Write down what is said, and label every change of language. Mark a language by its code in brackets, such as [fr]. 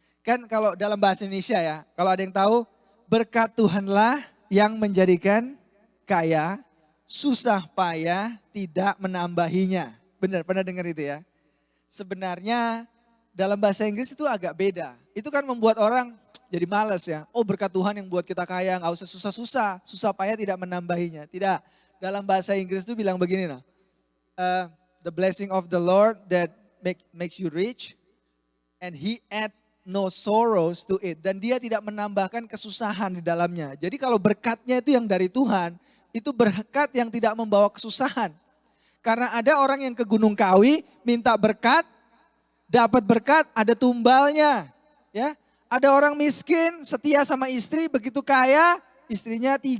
[id] Kan kalau dalam bahasa Indonesia ya, kalau ada yang tahu, berkat Tuhanlah yang menjadikan kaya, susah payah tidak menambahinya. Benar, pernah dengar itu ya? Sebenarnya dalam bahasa Inggris itu agak beda. Itu kan membuat orang jadi malas ya. Berkat Tuhan yang buat kita kaya, gak usah susah-susah. Susah payah tidak menambahinya. Tidak, dalam bahasa Inggris itu bilang begini nah. [en] The blessing of the Lord that makes you rich and he add no sorrows to it. [id] Dan dia tidak menambahkan kesusahan di dalamnya. Jadi kalau berkatnya itu yang dari Tuhan, itu berkat yang tidak membawa kesusahan. Karena ada orang yang ke Gunung Kawi minta berkat, dapat berkat ada tumbalnya. Ya, Ada orang miskin, setia sama istri, begitu kaya, istrinya 3.